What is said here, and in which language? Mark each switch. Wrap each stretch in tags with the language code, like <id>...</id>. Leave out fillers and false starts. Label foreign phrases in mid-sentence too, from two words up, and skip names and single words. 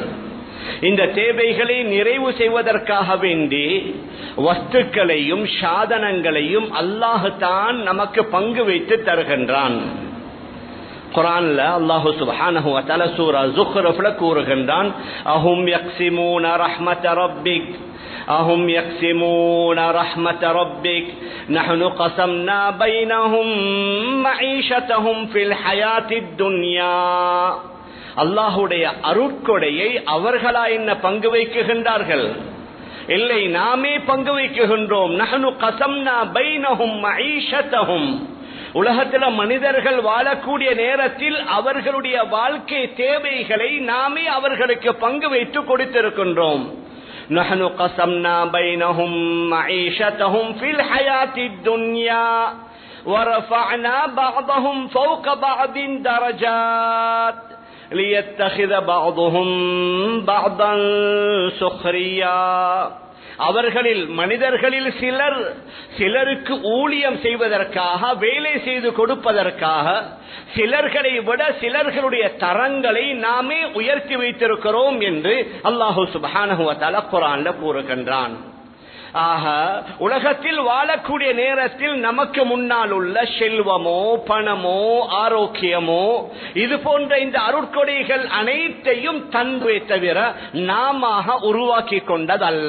<ta>இந்த தேவைகளை நிறைவு செய்வதற்காக வேண்டி வஸ்துக்களையும் சாதனங்களையும் அல்லாஹ் தான் நமக்கு பங்கு வைத்து தருகின்றான்.</ta> <ar>குர்ஆன்ல الله سبحانه وتعالى</ar> <ta>சூரா ஸுக்ரஃப்ல கூறுகின்றான்,</ta> <ar>أهم يقسمون رحمة ربك أهم يقسمون رحمة ربك نحن قسمنا بينهم معيشتهم في الحياة الدنيا.</ar> <ta>அல்லாஹ்வுடைய அருட்கொடையை அவர்களா என்ன பங்கு வைக்குகின்றார்கள்? இல்லை, நாமே பங்கு வைக்குகின்றோம்.</ta> <ar>نحن قسمنا بينهم معيشتهم.</ar> <ta>உலகத்தில் மனிதர்கள் வாழக்கூடிய நேரத்தில் அவர்களுடைய வாழ்க்கை தேவைகளை நாமே அவர்களுக்கு பங்கு வைத்து கொடுத்திருக்கின்றோம்.</ta> <ar>نحن قسمنا بينهم معيشتهم في الحياة الدنيا ورفعنا بعضهم فوق بعض درجات ليتخذ بعضهم بعضا سخريا.</ar> <ta>அவர்களில் மனிதர்களில் சிலருக்கு ஊழியம் செய்வதற்காக, வேலை செய்து கொடுப்பதற்காக, சிலர்களை விட சிலர்களுடைய தரங்களை நாமே உயர்த்தி வைத்திருக்கிறோம் என்று</ta> <ar>الله سبحانه وتعالى</ar> <ta>குர்ஆன்ல கூறுகின்றான். ஆக உலகத்தில் வாழக்கூடிய நேரத்தில் நமக்கு முன்னால் உள்ள செல்வமோ, பணமோ, ஆரோக்கியமோ, இது போன்ற இந்த அருட்கொடைகள் அனைத்தையும் தன்மை தவிர நாம உருவாக்கி கொண்டதல்ல.</ta>